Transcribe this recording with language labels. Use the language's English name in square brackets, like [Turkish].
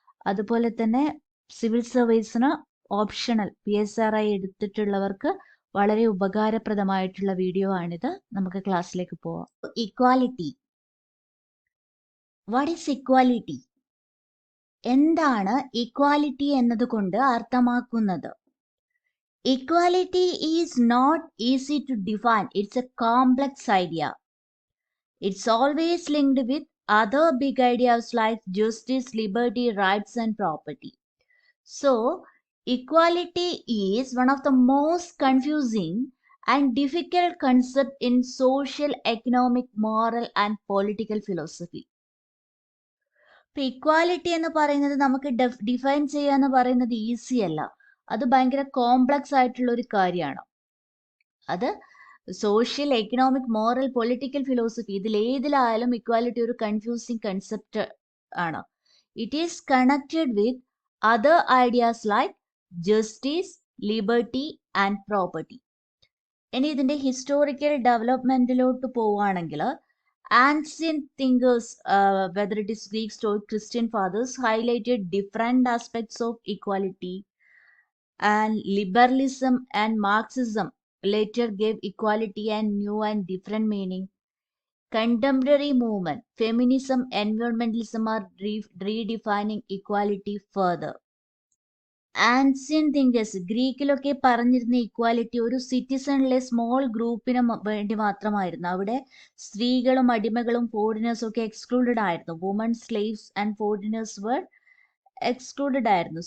[Malayalam] അതുപോലെ തന്നെ സിവിൽ സർവീസിന് ഓപ്ഷണൽ PSR ആയി എടുത്തിട്ടുള്ളവർക്ക് വളരെ ഉപകാരപ്രദമായിട്ടുള്ള വീഡിയോ ആണിത്. നമുക്ക് ക്ലാസ്സിലേക്ക് പോവാം. ഇക്വാലിറ്റി. [English] What is equality? [Malayalam] എന്താണ് ഇക്വാലിറ്റി എന്നതുകൊണ്ട് അർത്ഥമാക്കുന്നത്? [English] Equality is not easy to define. It's a complex idea. It's always linked with other big ideas like justice, liberty, rights, and property. So, equality is one of the most confusing and difficult concept in social, economic, moral, and political philosophy. [Malayalam] ഇപ്പോൾ equality എന്ന് പറയുന്നത് നമുക്ക് define ചെയ്യുക എന്ന് പറയുന്നത് easy അല്ല. അത് ഭയങ്കര കോംപ്ലക്സ് ആയിട്ടുള്ള ഒരു കാര്യമാണ്. അത് social, economic, moral, political philosophy ഇതിലേതിലായാലും equality ഒരു കൺഫ്യൂസിങ് കൺസെപ്റ്റ് ആണ്. [English] It is connected with other ideas like justice, liberty and property. [Malayalam] ഇനി ഇതിന്റെ ഹിസ്റ്റോറിക്കൽ ഡെവലപ്മെന്റിലോട്ട് പോവുകയാണെങ്കിൽ [English] ancient thinkers, whether it is Greek, Stoic, Christian fathers, highlighted different aspects of equality, and liberalism and Marxism later gave equality a new and different meaning. Contemporary movement, feminism, environmentalism are redefining equality further. [Malayalam] Ancient thinkers ഗ്രീക്കിലൊക്കെ പറഞ്ഞിരുന്ന equality ഒരു സിറ്റിസണിലെ small ഗ്രൂപ്പിന് വേണ്ടി മാത്രമായിരുന്നു. അവിടെ സ്ത്രീകളും അടിമകളും ഫോറിനേഴ്സും ഒക്കെ excluded ആയിരുന്നു. [English] Woman, slaves and foreigners were excluded ആയിരുന്നു.